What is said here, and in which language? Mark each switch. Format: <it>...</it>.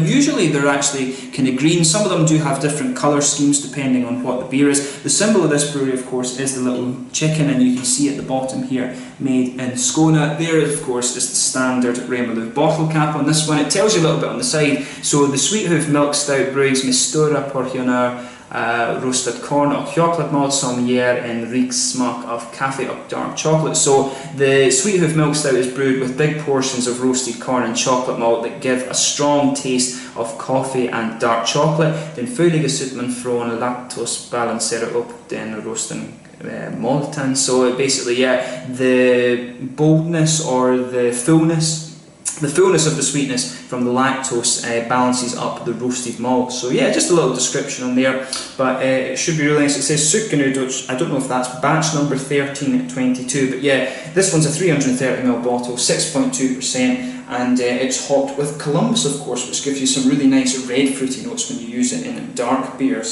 <en>Usually they're actually kind of green. Some of them do have different colour schemes depending on what the beer is. The symbol of this brewery, of course, is the little chicken, and you can see at the bottom here, made in Skåne. There, of course, is the standard Remmarlöv bottle cap on this one. It tells you a little bit on the side. So the Sweet Hoof milk stout brews</en> <sv>med stora portioner</sv> <en>roasted corn</en> <sv>och chokladmalt som ger en rik smak av kaffe och</sv> <en>dark chocolate. So the Sweet Hoof milk stout is brewed with big portions of roasted corn and chocolate malt that give a strong taste of coffee and dark chocolate.</en> <sv>Den fylliga sötman från laktos balanserar upp den rosten malten.</sv> <en>So basically, yeah, the boldness or the fullness of the sweetness from the lactose balances up the roasted malt. So yeah, just a little description on there, but it should be really nice. It says Sukkanu, which I don't know if that's batch number 1322, but yeah, this one's a 330ml bottle, 6.2%, and it's hopped with Columbus, of course, which gives you some really nice red fruity notes when you use it in dark beer.</en>